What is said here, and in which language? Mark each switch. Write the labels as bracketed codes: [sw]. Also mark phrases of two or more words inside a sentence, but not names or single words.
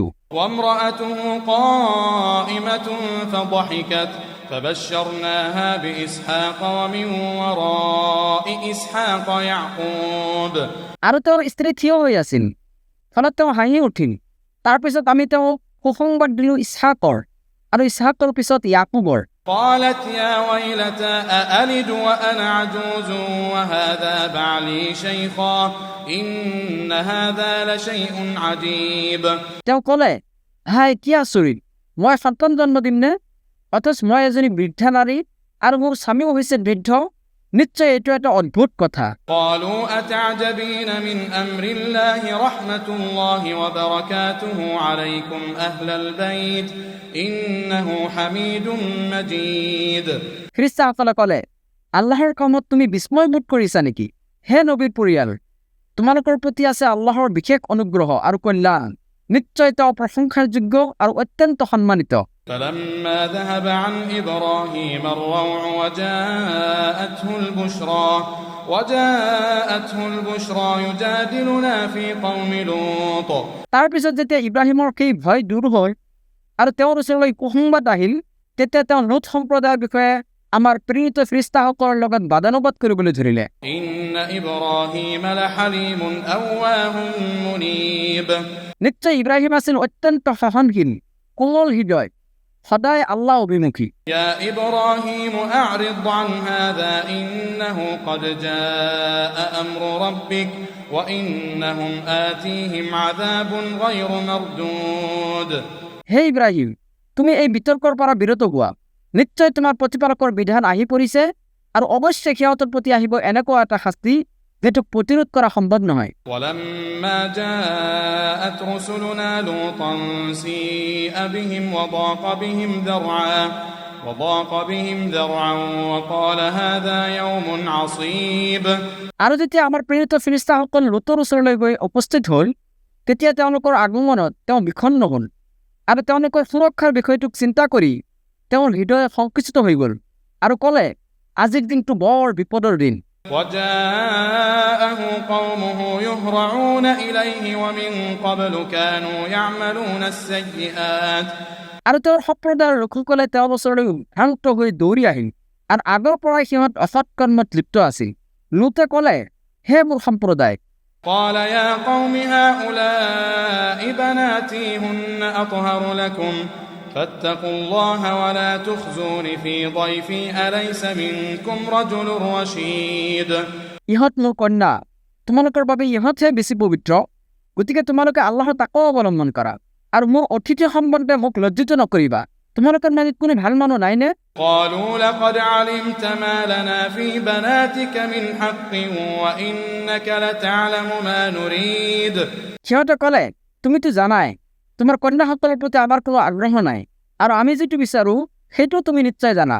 [ar] وامرأته قائمة فضحكت فبشرناها بإسحاق ومن وراء إسحاق يعقوب। [as] আৰু তেওঁৰ স্ত্ৰী থিয় হৈ আছিল, ফলত তেওঁ হাঁহি উঠিল। তাৰপিছত আমি তেওঁক সুসংবাদ দিলোঁ ইছহাকৰ আৰু ইছহাকৰ পিছত ইয়াকুবৰ। [ar] قالت يا ويلتى أألد وأنا عجوز وهذا بعلي شيخا إن هذا لشيء عجيب। [as] তেওঁ ক'লে হাই কি আচৰিত, মই সন্তান জন্ম দিম নে? অথচ মই এজনী বৃদ্ধা নাৰী আৰু মোৰ স্বামীও হৈছে বৃদ্ধ। নিশ্চয় এইটো এটা অদ্ভুত কথা। [ar] قالوا أتعجبين من أمر الله رحمة الله وبركاته عليكم أهل البيت إنه حميد مجيد। [as] খ্ৰীষ্টানসকলে ক'লে আল্লাহৰ কামত তুমি বিস্ময়বোধ কৰিছা নেকি? হে নবীৰ পৰিয়াল, তোমালোকৰ প্ৰতি আছে আল্লাহৰ বিশেষ অনুগ্ৰহ আৰু কল্যাণ। নিশ্চয় তেওঁ প্ৰশংসাৰ যোগ্য আৰু অত্যন্ত সন্মানিত। [ar] فلما ذهب عن إبراهيم الروع وجاءته البشرى يجادلنا في قوم لوط। [as] তাৰপিছত যেতিয়া ইব্ৰাহিমৰ সেই ভয় দূৰ হ'ল আৰু তেওঁৰ ওচৰলৈ কুসংবাদ আহিল, তেতিয়া তেওঁ লুত সম্প্ৰদায়ৰ বিষয়ে আমাৰ প্ৰেৰিত ফিৰিষ্টাসকলৰ লগত বাদানুবাদ কৰিবলৈ ধৰিলে। [ar] إن إبراهيم لحليم أواه منيب। [as] নিশ্চয় ইব্ৰাহিম আছিল অত্যন্ত সহনশীল, কোমল হৃদয়, সদায় আল্লাহ অভিমুখী। [ar] يا إبراهيم أعرض عن هذا إنه قد جاء أمر ربك وإنهم آتيهم عذاب غير مردود। [as] হে ইব্ৰাহিম, তুমি এই বিতৰ্কৰ পৰা বিৰত হোৱা। নিশ্চয় তোমাৰ প্ৰতিপালকৰ বিধান আহি পৰিছে আৰু অৱশ্যে সিহঁতৰ প্ৰতি আহিব এনেকুৱা এটা শাস্তি যেটোক প্ৰতিৰোধ কৰা সম্ভৱ নহয়। [ar] ولما جاءت رسلنا لوطا سيء بهم وضاق بهم ذرعا وقال هذا يوم عصيب। [as] আৰু যেতিয়া আমাৰ প্ৰেৰিত ফিৰিষ্টাসকল লুতৰ ওচৰলৈ গৈ উপস্থিত হ'ল, তেতিয়া তেওঁলোকৰ আগমনত তেওঁ বিষণ্ণ হ'ল আৰু তেওঁলোকৰ সুৰক্ষাৰ বিষয়টোক চিন্তা কৰি তেওঁৰ হৃদয় সংকুচিত হৈ গ'ল আৰু ক'লে আজিৰ দিনটো বৰ বিপদৰ দিন। [ar] وجاءه قومه يهرعون إليه ومن قبل كانوا يعملون السيئات। [as] আৰু তেওঁৰ সম্প্ৰদায়ৰ লোকসকলে তেওঁৰ ওচৰলৈ ভ্ৰান্ত হৈ দৌৰি আহিল আৰু আগৰ পৰাই সিহঁত অসৎ কৰ্মত লিপ্ত আছিল। লুতে ক'লে হে মোৰ সম্প্ৰদায়, [ar] قال يا قوم هؤلاء بناتي هن أطهر لكم فاتقوا الله ولا تخزون في ضيفي أليس منكم رجل رشيد। [as] ইহঁত মোৰ কন্যা, তোমালোকৰ বাবে ইহঁতহে বেছি পবিত্ৰ, গতিকে তোমালোকে আল্লাহৰ তাকৱা অৱলম্বন কৰা আৰু মোৰ অতিথি সম্বন্ধে মোক লজ্জিত নকৰিবা। তোমালোকৰ মাজত কোনো ভাল মানুহ নাইনে? [ar] قالوا لقد علمت ما لنا في بناتك من حق وإنك لتعلم ما نريد। [as] সিহঁতে ক'লে তুমিতো জানাই তোমাৰ কন্যাসকলৰ প্ৰতি আমাৰ কোনো আগ্ৰহ নাই আৰু আমি যিটো বিচাৰো সেইটো তুমি নিশ্চয় জানা।